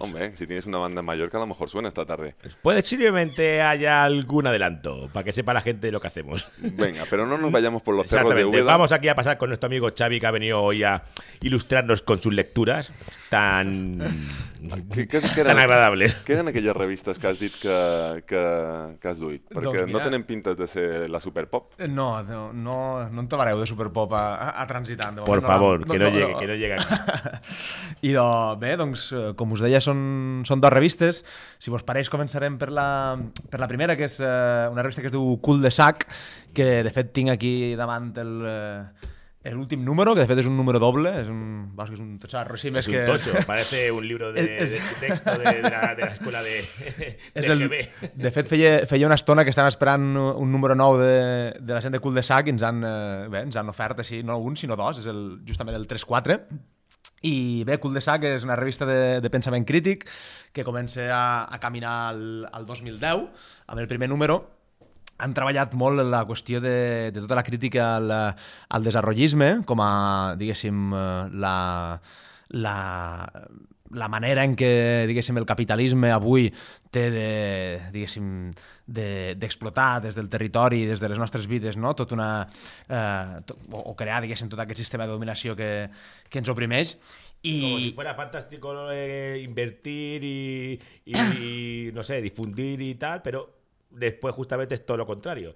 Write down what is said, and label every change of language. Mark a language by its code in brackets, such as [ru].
[es] Hombre, si tienes una banda en Mallorca, a lo mejor suena esta tarde. Puede simplemente haya algún adelanto, para que sepa la gente lo que hacemos. Venga, pero no nos vayamos por los cerros de Úbeda. Vamos aquí a pasar con nuestro amigo Xavi, que ha venido hoy a ilustrarnos con sus lecturas tan... [ca] ¿Qué eren, [es] tan agradables. [ca] Què eren aquelles revistes que has dit que has duit? Perquè doncs mira, no tenen pintes de ser la Superpop. No en trobareu de Superpop a transitar. De [es] moment, por favor, no, que no llegue. Que no llegue. [ca] Idò, bé, doncs, com us deia, són dues revistes. Si vos pareix, començarem per la primera, que és una revista que es diu Cul de Sac, que de fet tinc aquí davant el... El últim número, que de fet és un número doble, és un, vas, és un xarro així més que... [es] És un tocho, parece un libro de, de texto de la escuela de [ca] és el, de fet, feia una estona que estàvem esperant un número nou de la gent de Cul de Sac i ens han, bé, ens han ofert així, no un, sinó dos, és el, justament el 3-4. I bé, Cul de Sac és una revista de pensament crític que comença a caminar al 2010 amb el primer número. Han treballat molt en la qüestió de tota la crítica al desarrollisme com a, diguéssim, la manera en què, diguéssim, el capitalisme avui té de, diguéssim, d'explotar des del territori, des de les nostres vides, no? Tot una, o crear, diguéssim, tot aquest sistema de dominació que ens oprimeix. [es] Y como si fuera fantástico invertir y no sé, difundir y tal, pero después justamente es todo lo contrario.